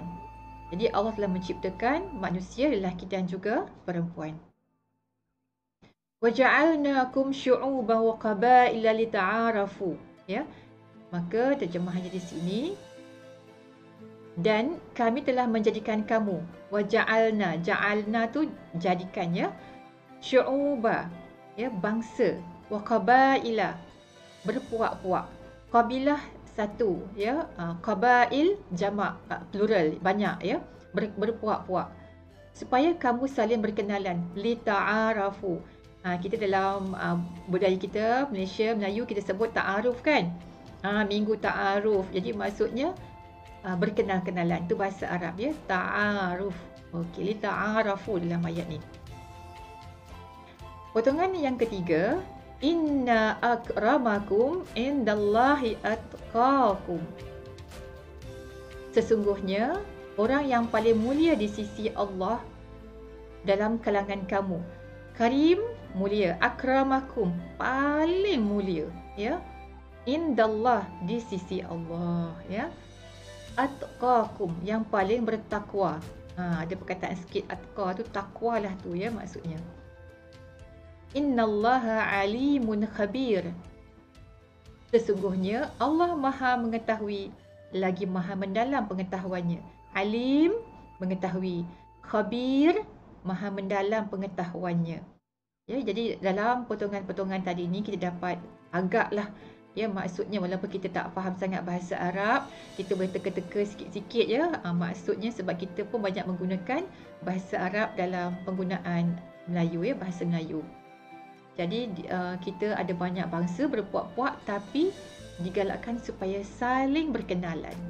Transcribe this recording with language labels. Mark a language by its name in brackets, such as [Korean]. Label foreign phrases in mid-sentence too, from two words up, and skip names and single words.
[Malay] Jadi Allah telah menciptakan manusia, lelaki dan juga perempuan. [Arabic] وَجَعَلْنَاكُمْ شُعُوبًا وَقَبَائِلَ لِتَعَارَفُوا. [Malay] Ya. Maka terjemahannya di sini, dan kami telah menjadikan kamu. وَجَعَلْنَا, ja'alna tu jadikan, ya. Syu'uba, ya, bangsa. وَقَبَائِلَ, berpuak-puak. Qabilah satu, ya. Qabail jamak, plural, banyak, ya. Berpuak-puak. Supaya kamu saling berkenalan. Lita'arafu. Kita dalam budaya kita, Malaysia, Melayu, kita sebut ta'aruf, kan? Minggu ta'aruf. Jadi maksudnya berkenal-kenalan. Itu bahasa Arab, ya. Ta'aruf. Okey, lita'arafu dalam ayat ni. Potongan yang ketiga, [Arabic] إن أكرمكم عند الله أتقاكم. [Malay] Sesungguhnya orang yang paling mulia di sisi Allah dalam kalangan kamu. Karim, mulia. Akramakum, paling mulia, ya. Indallah, di sisi Allah, ya. Atqakum, yang paling bertakwa. Ada perkataan sikit, atqa tu takwa lah tu, ya, maksudnya. [Arabic] إن الله عليم خبير. [Malay] Sesungguhnya Allah Maha mengetahui lagi maha mendalam pengetahuannya. Alim, mengetahui. Khabir, maha mendalam pengetahuannya. Ya, jadi dalam potongan-potongan tadi ni kita dapat agaklah ya maksudnya, walaupun kita tak faham sangat bahasa Arab, kita boleh teka-teka sikit-sikit ya. Maksudnya sebab kita pun banyak menggunakan bahasa Arab dalam penggunaan Melayu ya, bahasa Melayu. Jadi kita ada banyak bangsa berpuak-puak tapi digalakkan supaya saling berkenalan.